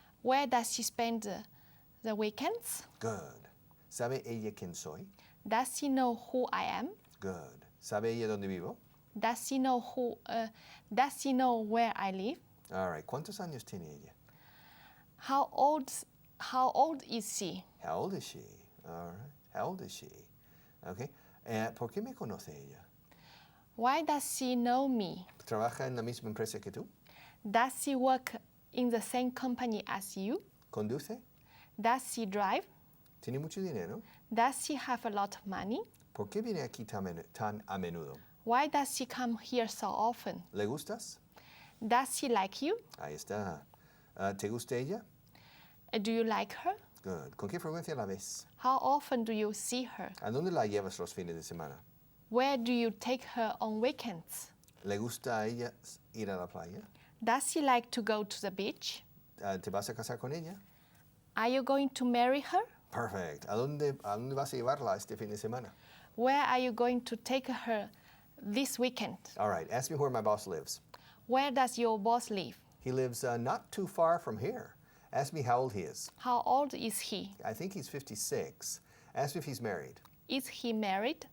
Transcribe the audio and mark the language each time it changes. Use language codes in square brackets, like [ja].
[en] Where does she spend the weekends? [es] Good. ¿Sabe ella quién soy? [en] Does she know who I am? [es] Good. ¿Sabe ella dónde vivo? [en] Does she know where I live? All right. [es] ¿Cuántos años tiene ella? [en] How old is she? How old is she? All right. How old is she? Okay. [es] ¿Por qué me conoce ella? [en] Why does she know me? [es] ¿Trabaja en la misma empresa que tú? [en] Does she work in the same company as you? [es] ¿Conduce? [en] Does she drive? [es] ¿Tiene mucho dinero? [en] Does she have a lot of money? [es] ¿Por qué viene aquí tan a menudo? [en] Why does she come here so often? [es] ¿Le gustas? [en] Does she like you? [es] Ahí está. ¿Te gusta ella? [en] Do you like her? Good. [es] ¿Con qué frecuencia la ves? [en] How often do you see her? [es] ¿A dónde la llevas los fines de semana? [en] Where do you take her on weekends? [es] ¿Le gusta a ella ir a la playa? [en] Does she like to go to the beach? [es] ¿Te vas a casar con ella? [en] Are you going to marry her? Perfect. [es] ¿A dónde vas a llevarla este fin de semana? [en] Where are you going to take her this weekend? All right. Ask me where my boss lives. Where does your boss live? He lives not too far from here. Ask me how old he is. How old is he? I think he's 56. Ask me if he's married. Is he married?